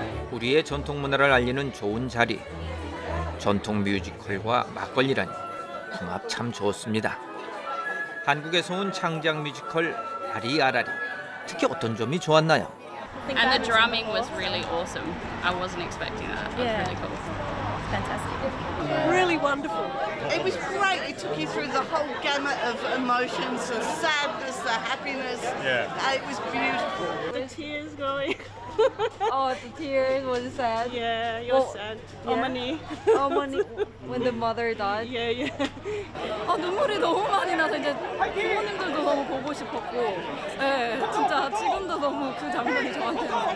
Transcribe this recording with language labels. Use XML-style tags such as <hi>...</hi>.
<ko>우리의 전통 문화를 알리는 좋은 자리. 전통 뮤지컬과 막걸리라니 궁합 참 좋습니다. 한국에서 온 창작 뮤지컬 아리아라리. 특히 어떤 점이 좋았나요?</ko> <en>And the drumming was really awesome. I wasn't expecting that. It was Yeah. really cool. Fantastic. Really wonderful. It was great. It took you through the whole gamut of emotions, the sadness, the happiness. Yeah. It was beautiful. The tears going. Oh, the tears was sad. Yeah, you're sad.</en> <ko>어머니. 어머니</ko> <en>when the mother died. Yeah, yeah.</en> <ko>눈물이 너무 많이 나서 이제 부모님들도 너무 보고 싶었고, 네, 진짜 지금도 너무 그 장면이 저한테는</ko>